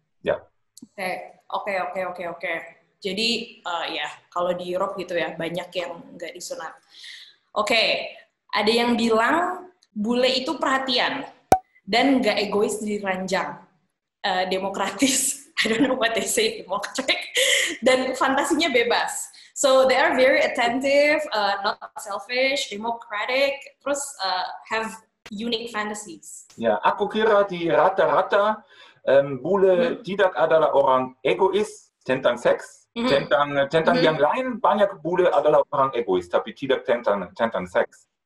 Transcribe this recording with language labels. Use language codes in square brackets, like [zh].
[id] Ya. Oke. Jadi ya kalau di Europe gitu ya banyak yang nggak disunat. Oke, ada yang bilang bule itu perhatian dan nggak egois di ranjang, demokratis. [en] I don't know what they say, democratic, [id] dan fantasinya bebas. [en] So they are very attentive, not selfish, democratic, terus have unique fantasies. [id] Ya, aku kira di rata-rata bule tidak adalah orang egois tentang seks, tentang yang lain banyak bule adalah orang egois, tapi tidak tentang seks.